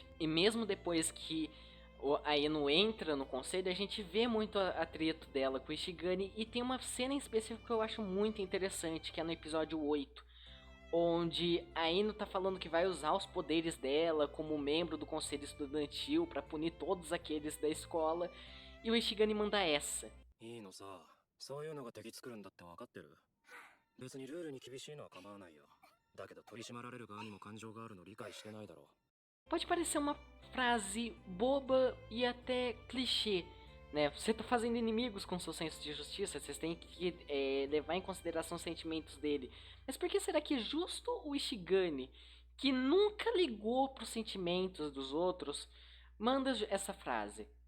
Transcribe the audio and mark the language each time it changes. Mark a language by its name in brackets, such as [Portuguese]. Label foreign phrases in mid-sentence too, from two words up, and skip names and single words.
[Portuguese] E mesmo depois que a Ino entra no conselho, a gente vê muito a treta dela com o Ishigami. E tem uma cena em específico que eu acho muito interessante, que é no episódio 8, onde a Ino tá falando que vai usar os poderes dela como membro do conselho estudantil para punir todos aqueles da escola, e o Ishigami manda essa. [Japanese] いいのさ、そういうのが敵作るんだって分かってる。別にルールに厳しいのは構わないよ。だけど取り締まられる側にも感情があるの理解してないだろう。 [Portuguese] Pode parecer uma frase boba e até clichê, né? Você tá fazendo inimigos com seu senso de justiça, vocês têm que levar em consideração os sentimentos dele. Mas por que será que justo o Ishigami, que nunca ligou pros sentimentos dos outros, manda essa frase?